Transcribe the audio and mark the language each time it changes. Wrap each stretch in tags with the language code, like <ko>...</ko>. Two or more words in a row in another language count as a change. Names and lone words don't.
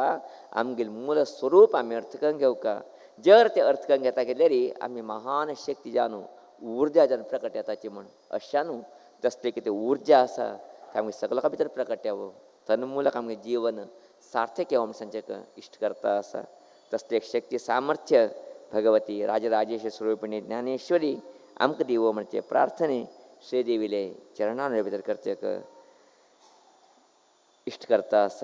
<kok>आमगेलें मूल स्वरूप आमी अर्थ करून घेवका. जर ते अर्थ करून घेता गेल्यार आमी महान शक्ती जावन उर्जा जावन प्रकट येताची म्हण. अशा न्हू तसले कितें उर्जा आसा ते आमगे सगळे लोकां भितर प्रकट येवो. तन्मुलक आमगे जीवन सार्थक येवो म्हण सांचें इश्ट करता आसा. तसले एक शक्ती सामर्थ्य भगवती राजराजेश्वरी स्वरूपिणी ज्ञानेश्वरी आमकां दिवो म्हणचे प्रार्थने श्रीदेवीले चरणां भितर करचेक इश्ट करता आसा.</kok>